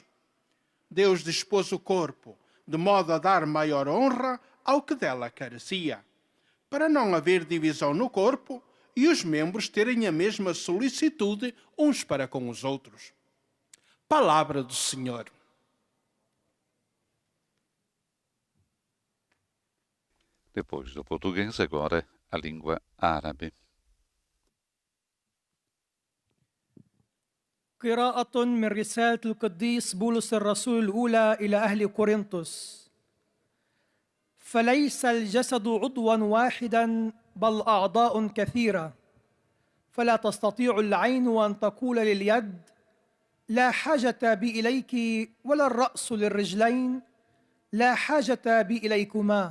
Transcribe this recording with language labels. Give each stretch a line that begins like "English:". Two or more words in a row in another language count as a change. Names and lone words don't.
Portuguese: Deus dispôs o corpo de modo a dar maior honra ao que dela carecia, para não haver divisão no corpo e os membros terem a mesma solicitude uns para com os outros. Palavra do Senhor. Depois do português, agora a língua árabe.
Arabic: قراءة من رسالة القديس بولس الرسول الأولى إلى أهل كورنثوس. فليس الجسد عضوا واحدا بل أعضاء كثيرة، فلا تستطيع العين أن تقول لليد لا حاجة بي إليك، ولا الرأس للرجلين لا حاجة بي إليكما.